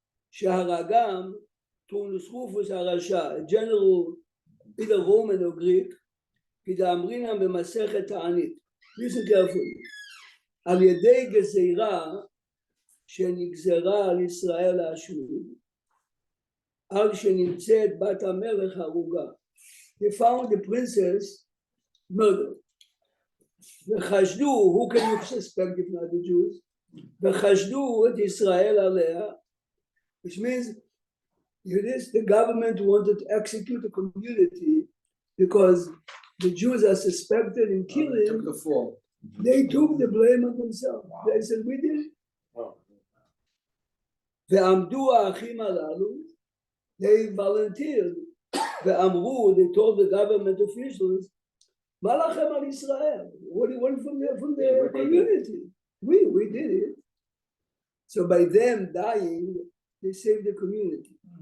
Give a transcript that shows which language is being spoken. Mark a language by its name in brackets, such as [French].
[Hebrew] שהרגם טורנוס רופוס הרשע, [English] a general, either Roman or Greek, [Hebrew] כדאמרינם במסכת תענית. [English] Listen carefully. [Hebrew] על ידי גזירה שנגזרה על ישראל להשמיד, על שנמצאת בת המלך הרוגה. [English] They found the princess murdered. וחשדו, who can you suspect if not the Jews? [Hebrew] וחשדו את ישראל עליה, [English] which means the government wanted to execute the community because the Jews are suspected in killing. They took the blame on themselves. They said, we did it. [Hebrew] ועמדו האחים הללו, [English] they volunteered, [Hebrew] ואמרו, [English] they told the government officials, [Hebrew] מה לכם על ישראל? [English] What do you want from the community? We did it. So by them dying, they saved the community.